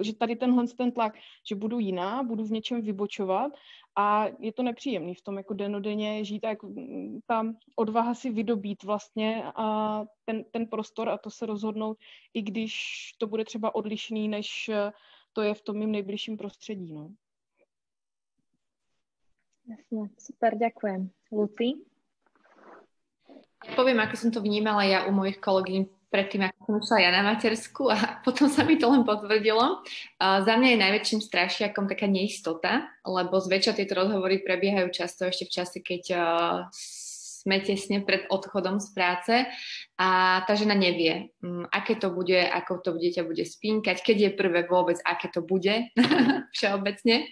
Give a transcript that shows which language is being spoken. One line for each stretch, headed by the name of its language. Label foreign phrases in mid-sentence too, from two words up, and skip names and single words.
Czech: Že tady ten tlak, že budu jiná, budu v něčem vybočovat a je to nepříjemný v tom jako denodenně žít a jako ta odvaha si vydobít vlastně a ten prostor a to se rozhodnout, i když to bude třeba odlišný, než to je v tom mým nejbližším prostředí. No.
Slovak: Jasne, super, ďakujem. Lucy? Ja poviem, ako som to vnímala ja u mojich kolegyň predtým, ako som išla ja na matersku a potom sa mi to len potvrdilo. Za mňa je najväčším strašiakom taká neistota, lebo zväčša tieto rozhovory prebiehajú často ešte v čase, keď sme tesne pred odchodom z práce a tá žena nevie, aké to bude, ako to dieťa bude spínkať, keď je prvé vôbec, aké to bude všeobecne.